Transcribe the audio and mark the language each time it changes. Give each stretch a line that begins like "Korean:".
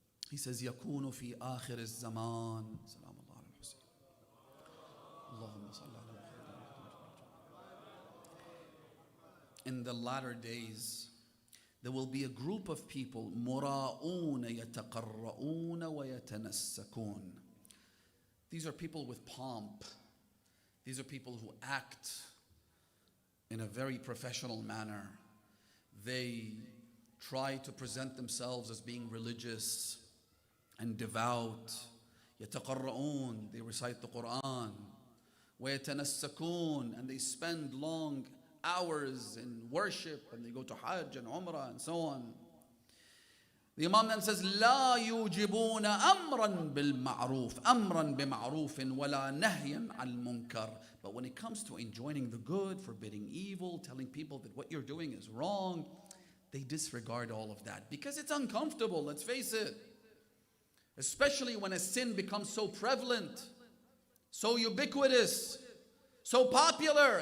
English: He says,
Arabic: يَكُونُ فِي آخِرِ الزَّمَانِ سلام الله على الحسين اللهم صل على محمد.
English: In the latter days, there will be a group of people,
Arabic: مُرَاءُونَ يَتَقَرَّؤُونَ وَيَتَنَسَّكُونَ.
English: These are people with pomp. These are people who act in a very professional manner. They try to present themselves as being religious and devout.
Arabic: يَتَقَرَّؤُونَ,
English: they recite the Quran.
Arabic: وَيَتَنَسَّكُونَ,
English: and they spend long hours in worship, and they go to Hajj and Umrah and so on. The Imam then says,
Arabic: لا يوجبون أمرا بالمعروف أمرا بمعروف ولا نهيا عن المنكر.
English: But when it comes to enjoining the good, forbidding evil, telling people that what you're doing is wrong, they disregard all of that because it's uncomfortable, let's face it. Especially when a sin becomes so prevalent, so ubiquitous, so popular.